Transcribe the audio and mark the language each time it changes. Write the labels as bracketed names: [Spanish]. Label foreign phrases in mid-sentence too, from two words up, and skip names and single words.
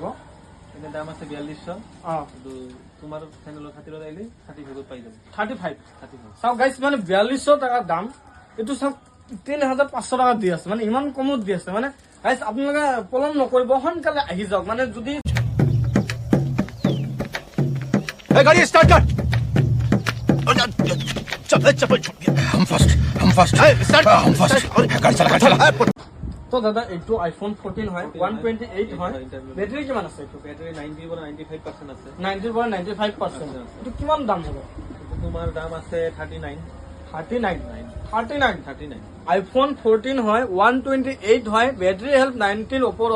[Assamese] এনে দাম আছে 4200। কিন্তু তোমাৰ চেনেলৰ খাতিৰত আহিলে 35 পাই যাব। 35 35 চাওক গাইস, মানে 4200 টাকা দাম, এইটো চাওক 3500 টাকা দি আছে, মানে ইমান কমত দি আছে। মানে গাইস আপোনালোকে পলম নকৰিব, সোনকালে আহি যাওক। মানে যদি [Hindi] गाड़ी स्टार्ट कर। चप्पल छूट गया। हम [English] first start [Hindi] हम फर्स्ट गाड़ी चला [Assamese] তো দাদা এইটো iPhone 14 হয়, 128 হয়। ব্যাটারি কিমান আছে? এইটো ব্যাটারি 90 পৰা 95% আছে। 90 পৰা 95%। এইটো কিমান দাম হ'ব? তোমাৰ দাম আছে 39। 39 iPhone 14 হয়, 128 হয়, [English] battery health [Assamese] 90 ওপৰত।